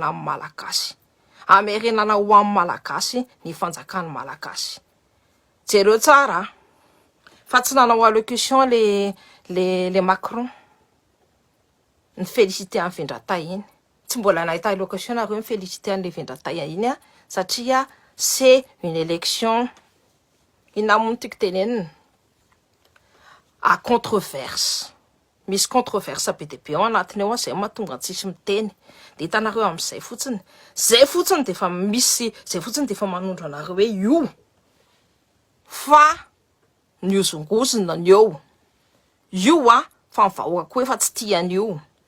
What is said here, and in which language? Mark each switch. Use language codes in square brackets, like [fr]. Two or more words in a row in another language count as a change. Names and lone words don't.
[mg] amin'ny malagasy amerenana ho amin'ny malagasy ny fanjakany malagasy jereo tsara fa tsy nanao allocution le Macron ny félicité amin'ny Vendratay iny tsy mbola nahita allocution nareo ny félicité an'le Vendratay iny satria [fr] c'est une élection [mg] inamony tiako tenenina [fr] à controverse [mg] misy controverse PDP ao anatiny ao zay mahatonga tsisy miteny de hitanareo am'izay fotsiny de fa misy zay fotsiny de fa manondro anareo hoe io fa niozongozona io fa mivahoaka koa efa tsy tian'io